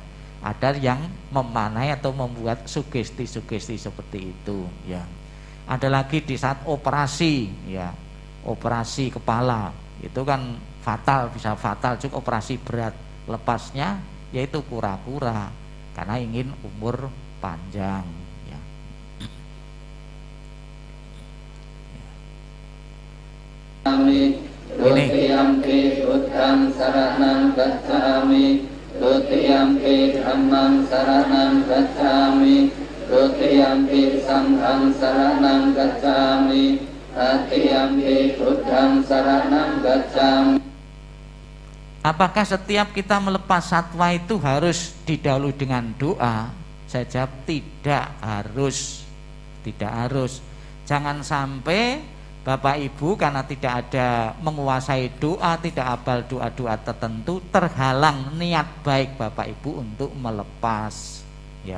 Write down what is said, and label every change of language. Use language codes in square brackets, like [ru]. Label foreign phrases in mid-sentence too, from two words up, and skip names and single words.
[id] Ada yang memanai atau membuat sugesti-sugesti seperti itu ya. Ada lagi di saat operasi ya, operasi kepala itu kan fatal, bisa fatal juga, operasi berat, lepasnya yaitu kura-kura karena ingin umur panjang ya. [pi] Tutiyampi buddhang saranang gacchami, tutiyampi dhammang saranang gacchami, tutiyampi sanghang saranang gacchami, tatiyampi buddhang saranang gacchami. [id] Apakah setiap kita melepas satwa itu harus didahului dengan doa? Saya jawab tidak harus. Tidak harus. Jangan sampai Bapak Ibu karena tidak ada menguasai doa, tidak hafal doa-doa tertentu, terhalang niat baik Bapak Ibu untuk melepas ya.